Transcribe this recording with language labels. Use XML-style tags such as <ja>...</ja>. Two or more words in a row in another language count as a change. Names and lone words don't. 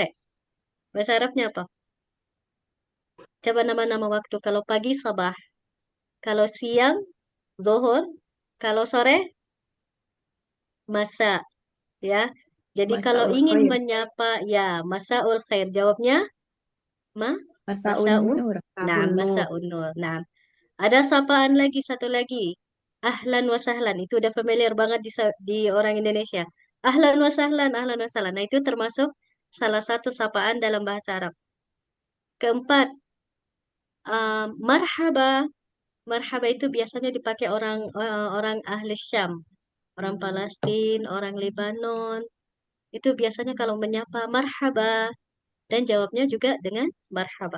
<id>Bahasa Arabnya apa? Coba nama-nama waktu. Kalau pagi, sabah. Kalau siang, zuhur. Kalau sore, masa. Ya. Jadi kalau</id> <ar>Masaul</ar> <id>ingin</id> <ar>khair.</ar> <id>menyapa, ya,</id> <ar>masaul khair.</ar> <id>Jawabnya,</id> <ar>ma, Masaun masaun. nur.</ar> <id>Nah, Tahun nur.</id> <ar>masaun nur.</ar> <id>Nah, ada sapaan lagi, satu lagi.</id> <ar>Ahlan wa sahlan.</ar> <id>Itu udah familiar banget di orang Indonesia.</id> <ar>Ahlan wa sahlan, ahlan wa sahlan.</ar> <id>Nah, itu termasuk salah satu sapaan dalam bahasa Arab. Keempat,</id> <ar>marhaba.</ar> <id>Marhaba itu biasanya dipakai orang</id> <ar>ahli Syam,</ar> <id>orang Palestina, orang Lebanon. Itu biasanya kalau menyapa marhaba dan jawabnya juga dengan marhaba.</id>